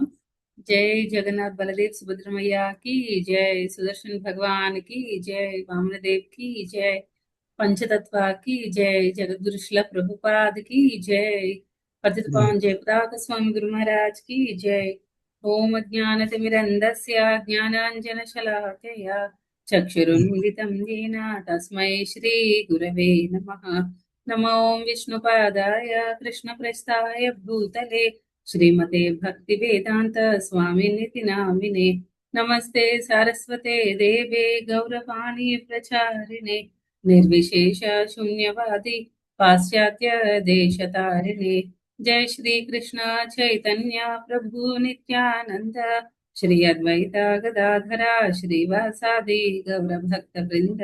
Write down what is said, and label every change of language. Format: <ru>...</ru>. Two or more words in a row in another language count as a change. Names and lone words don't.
<sa>జై జగన్నాథ్ బలదేవ్ సుభద్రమయ్యకి జై, సుదర్శన్ భగవాన్ కి జై, వామనదేవ్ కి జై, పంచతత్వాకి జై, జగద్గురు శ్రీల ప్రభుపాద్ కి జై, పతిత పావన జయప్రదాక స్వామి గురు మహారాజ్ కి జై. ఓం అజ్ఞానతిమిరంధస్య జ్ఞానాంజనశలాకయ చక్షురున్మిలితం येन తస్మై శ్రీ గురవే నమః. నమో విష్ణుపాదాయ కృష్ణప్రస్థాయ భూతలే శ్రీమతే భక్తి వేదాంత స్వామినితి నామినే. నమస్తే సారస్వతే దేవే గౌరవాణి ప్రచారిణే నిర్విశేష శూన్యవాది పాశ్చాత్య దేశతారిణే. జై శ్రీ కృష్ణ చైతన్య ప్రభు నిత్యానంద శ్రీ అద్వైత గదాధర శ్రీవాసాది గౌర భక్త బృంద.</sa>